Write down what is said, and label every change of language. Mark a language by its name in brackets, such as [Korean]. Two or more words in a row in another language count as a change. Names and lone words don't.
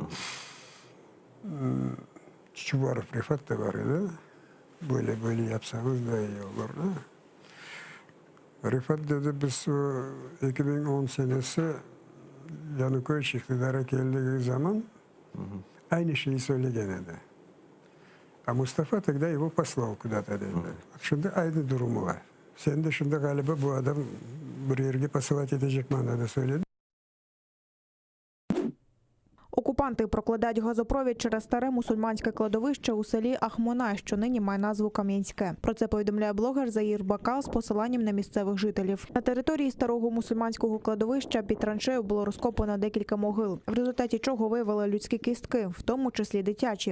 [Crimean Tatar] Çuvarov Rifat da var idi. Böyle yapsanız da iyi olurdu. Rifat dedi biz 2010 senesi Yanukovych iktidara geldiği zaman aynı şeyi söyledi. [Russian] А Mustafa тогда его послал куда-то. [Crimean Tatar] Şimdi aynı durumu var. Sen de şimdi galiba bu adam bir yerге посылать edecek manada söyledi. [Ukrainian] Окупанти прокладають газопровід через старе мусульманське кладовище у селі Ахмона, що нині має назву Кам'янське. Про це повідомляє блогер Заїр Бакал з посиланням на місцевих жителів. На території старого мусульманського кладовища під траншею було розкопано декілька могил, в результаті чого виявили людські кістки, в тому числі дитячі.